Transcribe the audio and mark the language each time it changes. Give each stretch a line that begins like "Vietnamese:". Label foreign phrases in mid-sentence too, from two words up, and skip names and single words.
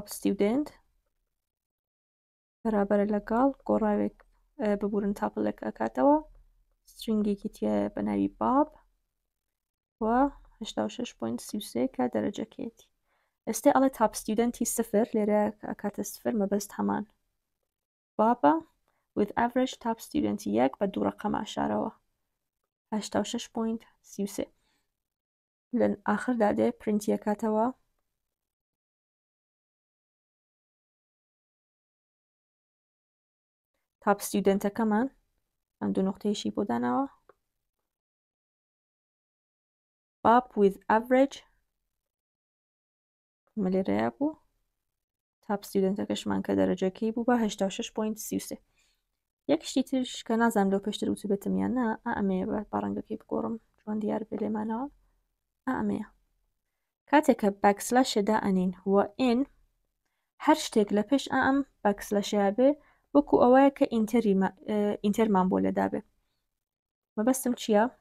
Central Kurdish: ستودنت بەرابەرە لەگەڵ گۆڕاوێک ببورن تاپڵێک ئەکاتەوە سترینگێکی تێ بە ناوی باب و 86.33 کە دەرەجەکێتی ئێستا ئەڵێ
English: top studenti
Central Kurdish: سفر لێرە ئەکاتە سفر مەبەست هەمان بابە
English: with average top student
Central Kurdish: یەک بە دوو ڕقەم ئاشارەوە 86.33 لە ئاخردا دێ پرینتی ئەکاتەوە
English: top studentekeman
Central Kurdish: ئەم دوو نقطەیەشی بۆ داناوە باب
English: with average
Central Kurdish: مەلێرەیە بوو
English: top studentekeshman
Central Kurdish: کە دەرەجەکەی بوو بە 86.33 یەک شتی ترش کە نازانم لەو پێشتر وچ بێتمیان نا ئەمەیە بە ڕەنگەکەی بگۆڕم چۆن دیار بێ لێمانەوە ئەمەیە کاتێککە باکسلاشێدا ئەنین وە ئین هەر شتێک لە پێش ئەم باکسلەشەیە بێ وەکو ئەوەیە کە ئینتەرمان بۆ لەدا بێ مەبەستم چییە؟